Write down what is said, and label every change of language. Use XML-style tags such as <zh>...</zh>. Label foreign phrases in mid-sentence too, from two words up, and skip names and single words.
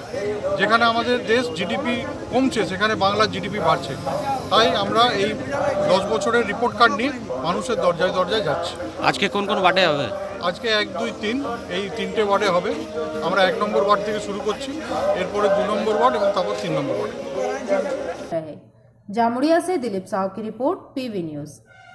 <bn>যেখানে আমাদের দেশ জিডিপি কমছে, সেখানে বাংলার জিডিপি বাড়ছে। তাই আমরা এই 10 বছরের</bn> <en>report card</en> <bn>নিয়ে মানুষের দরজায় দরজায় যাচ্ছি। আজকে কোন কোন ওয়ার্ডে হবে? আজকে 1, 2, 3 এই 3টে ওয়ার্ডে হবে। আমরা 1 নম্বর ওয়ার্ড থেকে শুরু করছি, এরপরে 2 নম্বর ওয়ার্ড এবং তারপর 3 নম্বর ওয়ার্ড।</bn> <hi>जामुड़िया से दिलीप साहू की रिपोर्ट, पीवी न्यूज।</hi>